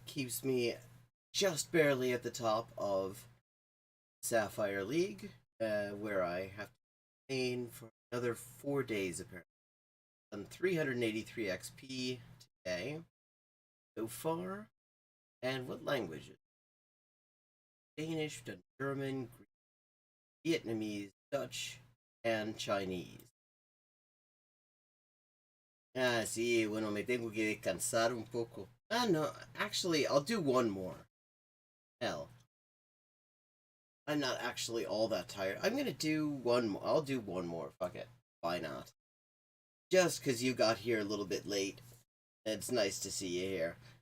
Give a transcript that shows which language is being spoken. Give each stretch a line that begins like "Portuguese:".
English: Keeps me just barely at the top of Sapphire League, where I have to remain for another 4 days apparently. Done 383 XP today so far. And what languages? Danish, German, Greek, Vietnamese, Dutch, and Chinese.
Spanish: Ah, sí, bueno, me tengo que descansar un poco.
English: Ah, no, actually, I'll do one more. Hell. I'm not actually all that tired. I'm gonna do one more. I'll do one more. Fuck it. Why not? Just because you got here a little bit late. It's nice to see you here.